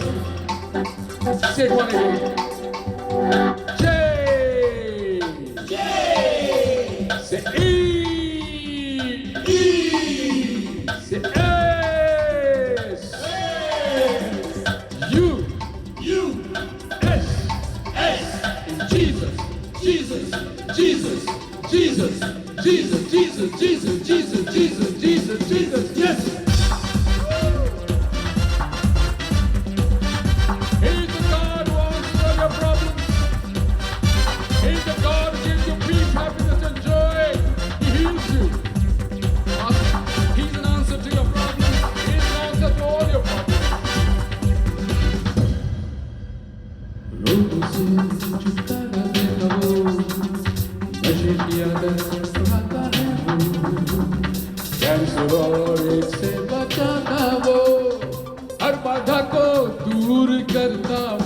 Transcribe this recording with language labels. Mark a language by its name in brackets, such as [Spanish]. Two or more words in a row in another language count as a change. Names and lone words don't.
[English] Say it one again. J. Say E. Say S. U. S. Jesus. Jesus. Jesus. Jesus. Jesus. Jesus. Jesus. Jesus. Jesus. Jesus. Jesus. Yes. He's the God who answers all your problems. He's the God who gives you peace, happiness, and joy. He heals you. He's an answer to your problems. He's an answer to all your problems. [Hindi] लोगों से छुटकारा देता वो, नशे की आदत छुड़ाता है वो, कैंसर और एड्स से बचाता वो, हर बाधा को दूर करता वो.